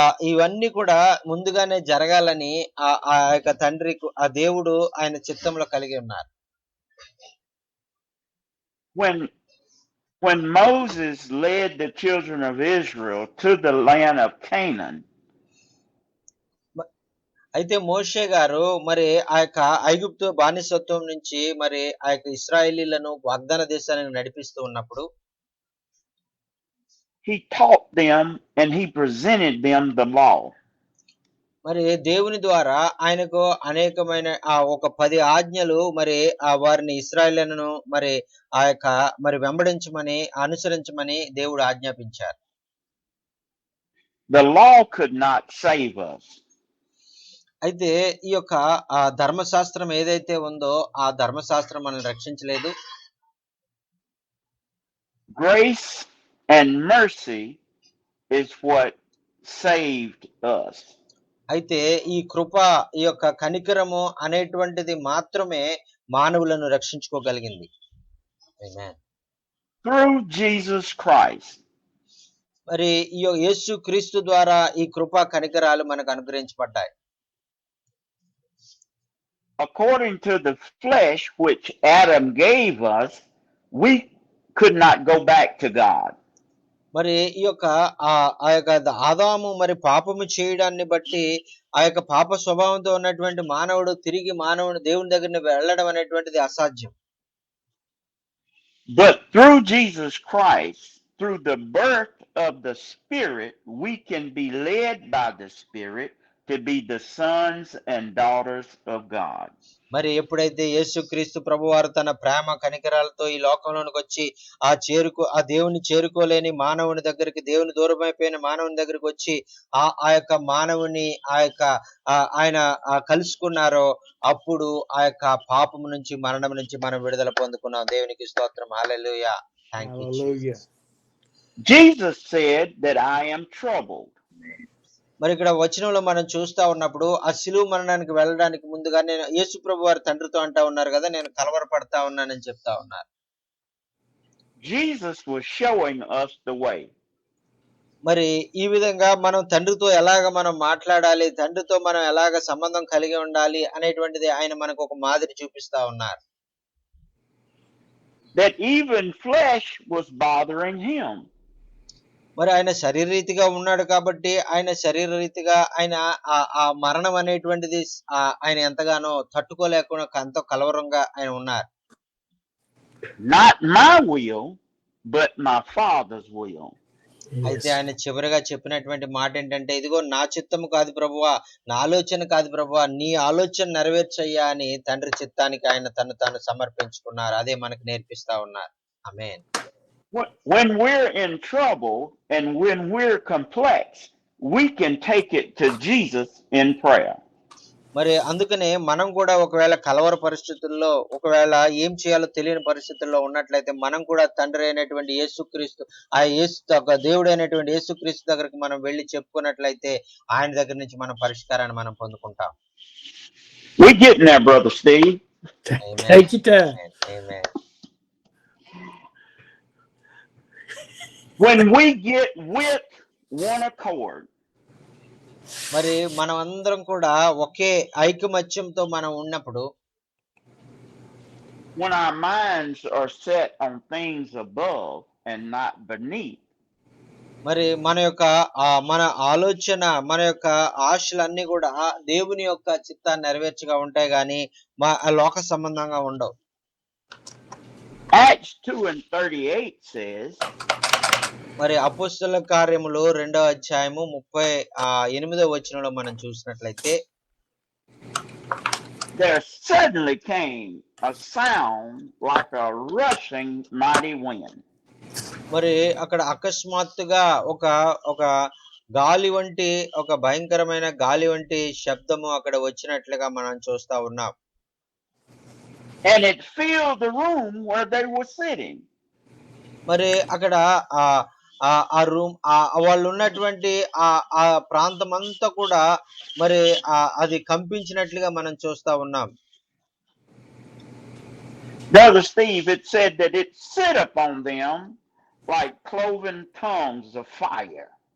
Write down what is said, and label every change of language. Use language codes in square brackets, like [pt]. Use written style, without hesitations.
[te] ఇవన్నీ కూడా ముందుగానే జరగాలని ఆ యొక్క తండ్రి ఆ దేవుడు ఆయన చిత్తంలో కలిగి ఉన్నారు. [en] When Moses led the children of Israel to the land of Canaan, [te] అయితే మోషే గారు మరి ఆ యొక్క ఐగుప్తు బానిసత్వం నుంచి మరి ఆ యొక్క ఇశ్రాయేలీలను వాగ్దాన దేశానికి నడిపిస్తూ ఉన్నప్పుడు [en] he taught them and he presented them the law. [te] మరి దేవుని ద్వారా ఆయనకు అనేకమైన ఒక 10 ఆజ్ఞలు మరి వారిని ఇశ్రాయేలీయులను మరి ఆ యొక్క మరి వెంబడించమని అనుసరించమని దేవుడు ఆజ్ఞాపించారు. [en] The law could not save us. [te] అయితే ఈ యొక్క ధర్మశాస్త్రం ఏదైతే ఉందో ఆ ధర్మశాస్త్రం మనల్ని రక్షించలేదు. [en] Grace and mercy is what saved us. [te] అయితే ఈ కృప, ఈ యొక్క కనికరము అనేటువంటిది మాత్రమే మానవులను రక్షించుకోగలిగింది. ఆమేన్. [en] Through Jesus Christ. [te] మరి ఈ యేసు క్రీస్తు ద్వారా ఈ కృప కనికరాలు మనకు అనుగ్రహించబడ్డాయి. [en] According to the flesh which Adam gave us, we could not go back to God. [te] మరి ఈ యొక్క ఆ యొక్క ఆదాము మరి పాపము చేయడాన్ని బట్టి ఆ యొక్క పాప స్వభావంతో ఉన్నటువంటి మానవుడు తిరిగి దేవుని దగ్గరికి వెళ్ళడం అనేటువంటిది అసాధ్యం. [en] But through Jesus Christ, through the birth of the Spirit, we can be led by the Spirit to be the sons and daughters of God. [te] మరి ఎప్పుడైతే యేసుక్రీస్తు ప్రభువారు తన ప్రేమ కనికరాలతో ఈ లోకంలోనికి వచ్చి ఆ దేవుని చేరుకోలేని మానవుని దగ్గరికి, దేవుని దూరమైపోయిన మానవుని దగ్గరికి వచ్చి ఆ యొక్క మానవుని ఆయన కలుసుకున్నారో అప్పుడు ఆ యొక్క పాపము నుంచి మరణం నుంచి మనం విడుదల పొందుకున్నాం. దేవునికి స్తోత్రం. హల్లెలూయా. [en] Thank you Jesus. Jesus said that I am troubled. [te] మరి ఇక్కడ వచనంలో మనం చూస్తా ఉన్నప్పుడు ఆ శిలువ మరణానికి వెళ్ళడానికి ముందుగా నేను యేసు ప్రభు వారి తండ్రితో అంటా ఉన్నారు కదా, నేను కలవరపడతా ఉన్నానని చెప్తా ఉన్నారు. [en] Jesus was showing us the way. [te] మరి ఈ విధంగా మనం తండ్రితో ఎలాగ మనం మాట్లాడాలి, తండ్రితో మనం ఎలాగ సంబంధం కలిగి ఉండాలి అనేటువంటిది ఆయన మనకు ఒక మాదిరి చూపిస్తా ఉన్నారు. [en] That even flesh was bothering him. [te] మరి ఆయన శరీరరీతిగా ఉన్నాడు కాబట్టి ఆయన శరీరరీతిగా ఆయన ఆ మరణం అనేటువంటిది ఆయన ఎంతగానో తట్టుకోలేకుండా ఎంతో కలవరంగా ఆయన ఉన్నారు. [en] Not my will, but my Father's will. [te] అయితే ఆయన చివరిగా చెప్పినటువంటి మాట ఏంటంటే, ఇదిగో నా చిత్తము కాదు ప్రభువా, నా ఆలోచన కాదు ప్రభువా, నీ ఆలోచన నెరవేర్చయ్యా అని తండ్రి చిత్తానికి ఆయన తాను సమర్పించుకున్నారు. అదే మనకు నేర్పిస్తా ఉన్నారు. ఆమేన్. [en] When we're in trouble and when we're complex, we can take it to Jesus in prayer. [te] మరి అందుకనే మనం కూడా ఒకవేళ కలవర పరిస్థితుల్లో, ఒకవేళ ఏం చేయాలో తెలియని పరిస్థితుల్లో ఉన్నట్లయితే మనం కూడా తండ్రి అయినటువంటి యేసుక్రీస్తు, దేవుడు అయినటువంటి యేసుక్రీస్తు దగ్గరికి మనం వెళ్ళి చెప్పుకున్నట్లయితే ఆయన దగ్గర నుంచి మనం పరిష్కారాన్ని మనం పొందుకుంటాం. [en] We getting there, brother Steve. Take your time. Amen. When we get with one accord. [te] మరి మనం అందరం కూడా ఒకే ఐకమత్యంతో మనం ఉన్నప్పుడు, [en] when our minds are set on things above and not beneath, [te] మరి మన యొక్క మన ఆలోచన, మన యొక్క ఆశలన్నీ కూడా దేవుని యొక్క చిత్తాన్ని నెరవేర్చగా ఉంటాయి గాని లోక సంబంధంగా ఉండవు. [en] Acts 2:38 says, [te] మరి అపోస్తలుల కార్యములు 2వ అధ్యాయము 38వ వచనంలో మనం చూసినట్లయితే, [en] there suddenly came a sound like a rushing mighty wind. [te] మరి అక్కడ అకస్మాత్తుగా ఒక గాలి వంటి, ఒక భయంకరమైన గాలి వంటి శబ్దము అక్కడ వచ్చినట్లుగా మనం చూస్తా ఉన్నాం. [en] And it filled the room where they were sitting. [te] మరి అక్కడ ఆ రూమ్, వాళ్ళు ఉన్నటువంటి ఆ ప్రాంతం అంతా కూడా మరి అది కంపించినట్లుగా మనం చూస్తా ఉన్నాం. [en] Brother Steve, it said that it sit upon them like cloven tongues of fire.